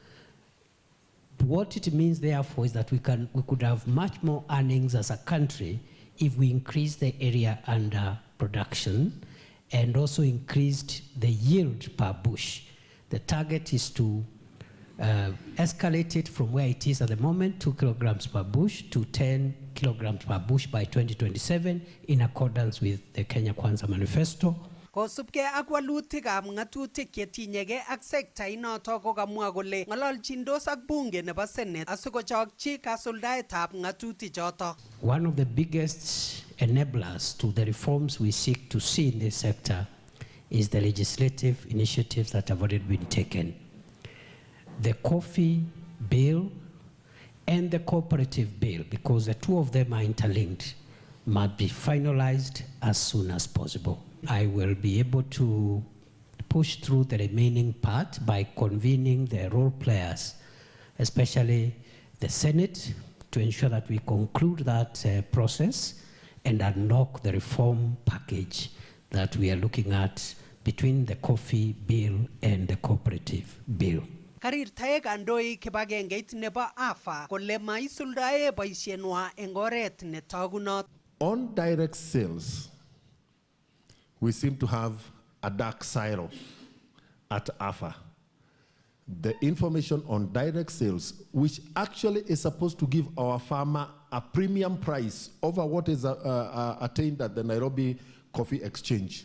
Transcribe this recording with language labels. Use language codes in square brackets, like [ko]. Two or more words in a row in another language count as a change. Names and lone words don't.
[en] What it means, therefore, is that we could have much more earnings as a country if we increase the area under production and also increased the yield per bush. The target is to escalate it from where it is at the moment, 2 kilograms per bush, to 10 kilograms per bush by 2027, in accordance with the Kenya Kwanza Manifesto. [kln] Kosubkei ak walutikab ng'atutik chetinyegei ak sekta inoto kokamwa kole ng'ololjindos ak bunge nebo Senate asikochokchi kasuldaetab ng'atutichoto. [en] One of the biggest enablers to the reforms we seek to see in this sector is the legislative initiatives that have already been taken. The coffee bill and the cooperative bill, because the two of them are interlinked, must be finalized as soon as possible. I will be able to push through the remaining part by convening the role players, especially the Senate, to ensure that we conclude that process and unlock the reform package that we are looking at between the coffee bill and the cooperative bill. [kln] Karirtae kandoik kibagengeit nebo AFA kole maisuldae boisienwa eng oret netogunot. [en] On direct sales, we seem to have a dark silo at AFA. The information on direct sales, which actually is supposed to give our farmer a premium price over what is attained at the Nairobi Coffee Exchange.